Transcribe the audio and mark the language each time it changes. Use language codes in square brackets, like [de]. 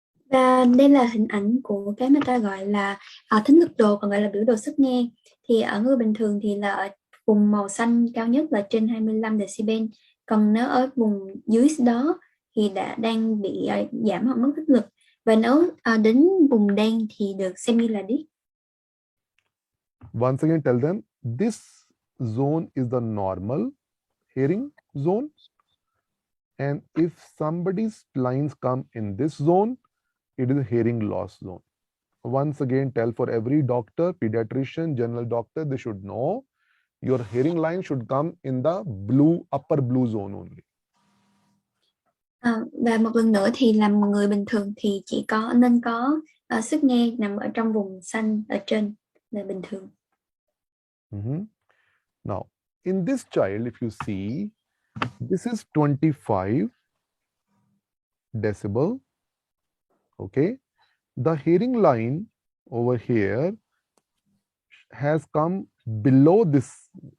[vi] Và đây là hình ảnh của cái mà ta gọi là thính lực đồ, còn gọi là biểu đồ sức nghe. Thì ở người bình thường thì là ở vùng màu xanh cao nhất là trên 25 decibel. Còn nếu ở vùng dưới đó thì đang bị giảm hoặc mất thích lực. Và nếu đến vùng đen thì được xem như là điếc. [en] Once again, tell them this zone is the normal hearing zone. And if somebody's lines come in this zone, it is a hearing loss zone. Once again, tell for every doctor, pediatrician, general doctor, they should know your hearing line should come in the blue, upper blue zone only. [vi] Và một lần nữa thì làm người bình thường thì chỉ nên có sức nghe nằm ở trong vùng xanh ở trên là bình thường. [en] Now, in this child, if you see, this is 25 decibel. Okay, the hearing line over here has come below this.